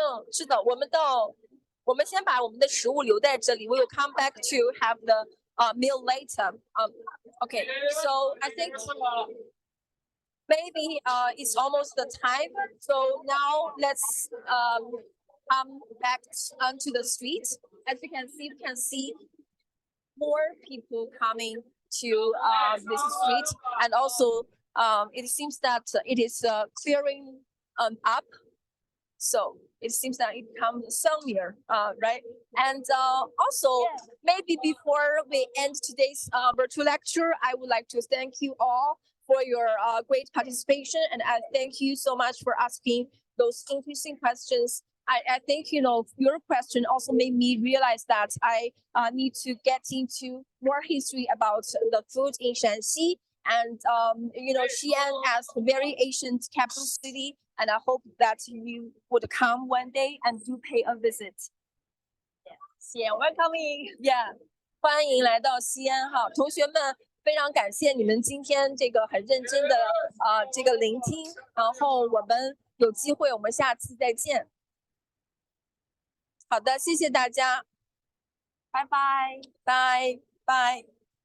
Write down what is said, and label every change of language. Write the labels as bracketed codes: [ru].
[zh] 是的，我们先把我们的食物留在这里。 [en] We will come back to have the meal later. Okay, so I think maybe it's almost the time. So now let's come back onto the street. As you can see more people coming to this street, and also it seems that it is clearing up. So it seems that it comes sunnier, right? And also, maybe before we end today's virtual lecture, I would like to thank you all for your great participation, and I thank you so much for asking those interesting questions. I think, you know, your question also made me realize that I need to get into more history about the food in Shanxi. And, you know, Xi'an as a very ancient capital city. And I hope that you would come one day and do pay a visit. Yeah, welcoming. [zh] Yeah, 欢迎来到西安哈，同学们，非常感谢你们今天这个很认真的这个聆听，然后我们有机会我们下次再见。好的，谢谢大家，拜拜，拜拜。